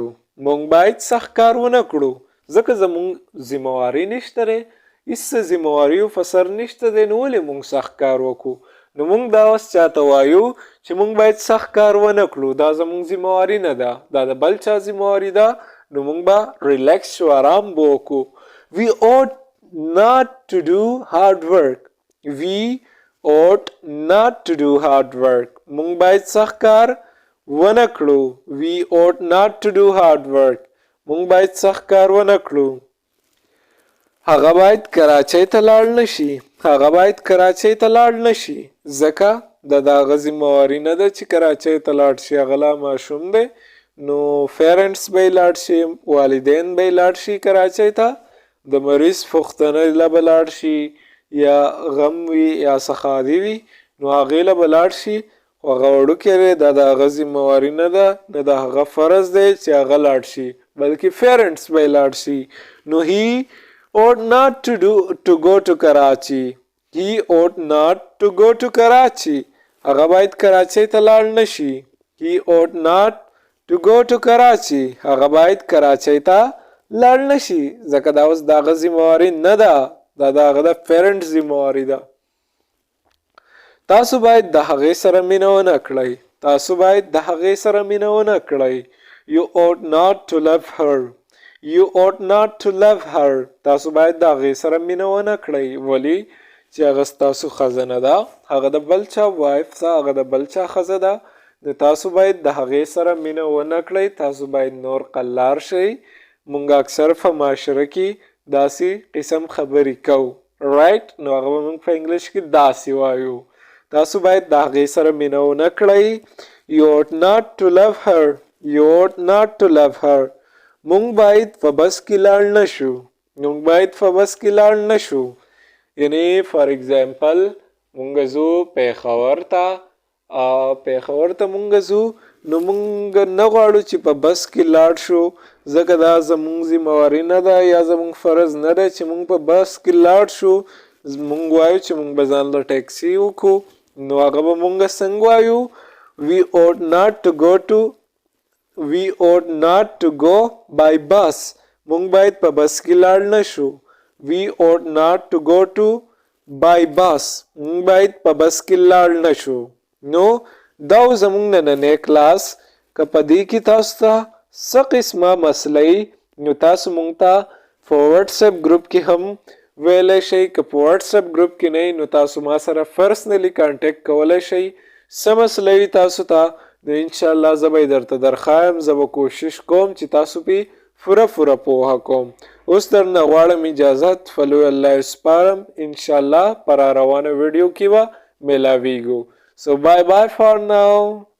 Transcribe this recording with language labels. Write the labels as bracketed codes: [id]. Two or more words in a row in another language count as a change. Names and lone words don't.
[ps] موږ باید سخت کار ونه کړو ځکه زموږ ذمهواري نشته دی، هېڅ ذمهواریو په سر نشته دی، نو ولې موږ سخت کار وکړو؟ نو موږ دا اوس چاته وایو چې موږ باید سخت کار ونه کړو، دا زموږ ذمهواري نه ده، دا د بل چا ذمهواري ده، نو موږ به ریلیکس شو، آرام به وکړو. [en] We ought not to do hard work. We ought not to do hard work. [ps] موږ باید سخت کار ونه کړو. [en] We ought not to do hard work. [ps] موږ باید سخت کار ونه کړو. هغه باید کراچۍ ته لاړ نشي. هغه باید کراچۍ ته لاړ نشي ځکه د هغه ذمهواري نه ده چې کراچۍ ته لاړ شي، هغه لا ماشوم دی، نو پیرنټس به یې لاړ شي، والدین به یې لاړ شي کراچۍ ته، د مریض پوښتنې له به لاړ شي، یا غم وي یا ښادي وي نو هغې له به لاړ شي، خو هغه وړوکی دی، دا د هغه ذمهواري نه ده، نه د هغه فرض دی چې هغه لاړ شي، بلکې پیرنټس به یې لاړ شي. [en] نو he ought not to go to Karachi. He ought not to go to Karachi. [ps] هغه باید کراچۍ ته لاړ نشي. [en] He ought not to go to Karachi. [ps] هغه باید کراچۍ ته لاړ نشي ځکه دا اوس د هغه ذمهواري نه ده، دا د هغه د پیرنټ ذمهواري ده. تاسو باید د هغې سره مینه ونه کړئ. تاسو باید د هغې سره مینه ونه کړئ. [en] You ought not to love her. You ought not to love her. [ps] تاسو باید د هغې سره مینه ونه کړئ. ولې؟ چې هغه ستاسو ښځه نه ده، هغه د بل چا وایف ده، هغه د بل چا ښځه ده، نو تاسو باید د هغې سره مینه ونه کړئ، تاسو باید نور قلار شئ. مونږ اکثر په معاشره کې داسې قسم خبرې کوو رایټ، نو هغه به مونږ په انګلیش کې داسې وایو. تاسو باید د هغې سره مینه ونه کړئ. [en] You ought not to love her. You ought not to love her. [ps] مونږ باید په بس کې لاړ نشو. مونږ باید په بس کې لاړ نشو. یعنی [en] for example [ps] مونږ ځو پېښور ته، پېښور ته مونږ ځو، نو مونږ نه غواړو چې په بس کې لاړ شو، ځکه دا زمونږ ذمهواري نه ده یا زمونږ فرض نه دی چې مونږ په بس کې لاړ شو. مونږ وایو چې مونږ به ځان له ټیکسي وکړو، نو هغه به مونږ څنګه وایو؟ [en] We ought not to go by bus. [ps] مونږ باید په بس کې لاړ نشو. [en] We ought not to go to by bus. [ps] مونږ باید په بس کې لاړ نشو. نو دا زمونږ نننی کلاس. که په دې کې تاسو ته څه قسمه مسئله نو تاسو مونږ ته په واتساپ ګروپ کې هم ویلی شئ. که په واتساپ ګروپ کې نه نو تاسو ما سره [en] personally contact [ps] کولی شئ. څه مسئله وي تاسو ته نو [ar] انشاءالله [ps] زه به یې درته درښایم. زه به کوشش کوم چې تاسو پې پوره پوهه کوم. اوس درنه غواړم اجازت، فلو الله سپارم. [ar] انشاءالله [ps] په را روانه ویډیو کې به میلاویږو. [en] So bye bye for now.